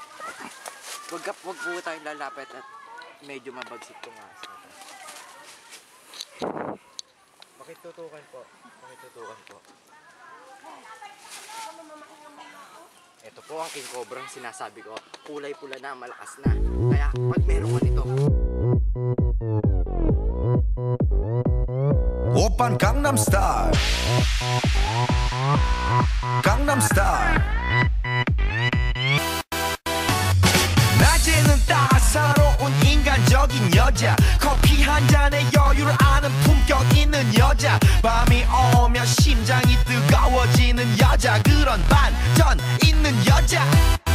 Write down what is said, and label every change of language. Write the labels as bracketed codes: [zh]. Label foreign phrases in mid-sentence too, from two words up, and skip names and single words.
[tl] Wag po tayong lalapit at medyo mabagsik itong aso. Pakitutukan po. Ito po ang King Cobra ang sinasabi ko. Kulay pula na, malakas na. Kaya pag meron ka nito, [ko] 오빤 강남스타일 강남스타일 낮에는 따사로운 인간적인 여자 커피 한 잔에 여유를 아는 품격 있는 여자 밤이 오면 심장이 뜨거워지는 여자 그런 반전 있는 여자